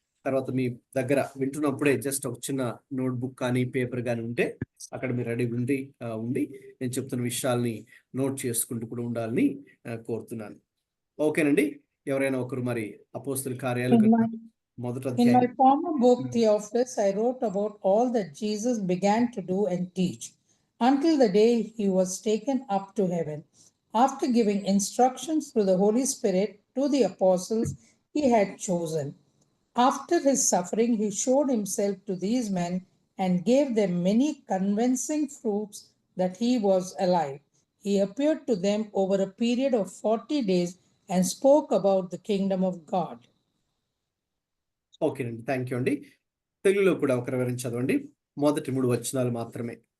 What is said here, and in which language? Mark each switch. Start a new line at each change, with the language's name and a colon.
Telugu: తర్వాత మీ దగ్గర వింటున్నప్పుడే జస్ట్ ఒక చిన్న నోట్బుక్ కానీ పేపర్ కానీ ఉంటే అక్కడ మీరు రెడీ ఉండి నేను చెప్తున్న విషయాల్ని నోట్ చేసుకుంటూ కూడా ఉండాలని కోరుతున్నాను. ఓకేనండి, ఎవరైనా ఒకరు మరి అపోస్తల కార్యాలు మొదటి
English: In
Telugu: అధ్యాయం.
English: my former book, Theophilus, I wrote about all that Jesus began to do and teach until the day he was taken up to heaven, after giving instructions through the Holy Spirit to the apostles he had chosen. After his suffering, he showed himself to these men and gave them many convincing proofs that he was alive. He appeared to them over a period of 40 days and spoke about the kingdom of God.
Telugu: ఓకేనండి, thank you అండి. తెలుగులో కూడా ఒక వివరించి చదవండి, మొదటి 3 వచనాలు మాత్రమే.